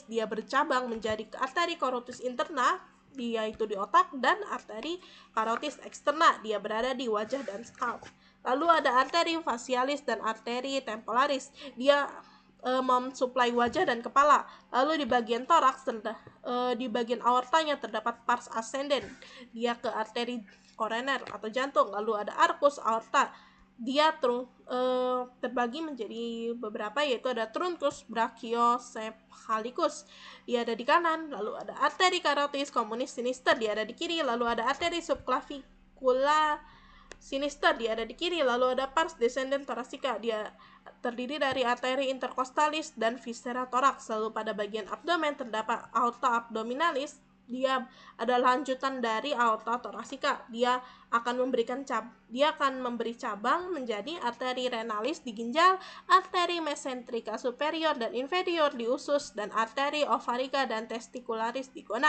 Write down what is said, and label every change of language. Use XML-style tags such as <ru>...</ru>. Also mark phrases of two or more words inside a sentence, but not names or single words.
<id>Dia bercabang menjadi arteri carotis interna, yaitu di otak, dan arteri carotis externa. Dia berada di wajah dan scalp. Lalu ada arteri facialis dan arteri temporalis. Dia mensuplai wajah dan kepala. Lalu di bagian toraks, di bagian aortanya terdapat pars ascendens. Dia ke arteri koroner atau jantung. Lalu ada arcus aorta. Dia terbagi menjadi beberapa, yaitu ada truncus brachiocephalicus. Dia ada di kanan. Lalu ada arteri carotis communis sinister. Dia ada di kiri. Lalu ada arteri subclavicula sinister, dia ada di kiri. Lalu ada pars descendens thoracica. Dia terdiri dari arteri intercostalis dan viscera thorax. Lalu pada bagian abdomen terdapat aorta abdominalis. Dia adalah lanjutan dari aorta thoracica. Dia akan memberi cabang menjadi arteri renalis di ginjal, arteri mesenterica superior dan inferior di usus, dan arteri ovarica dan testicularis di gonad.</id>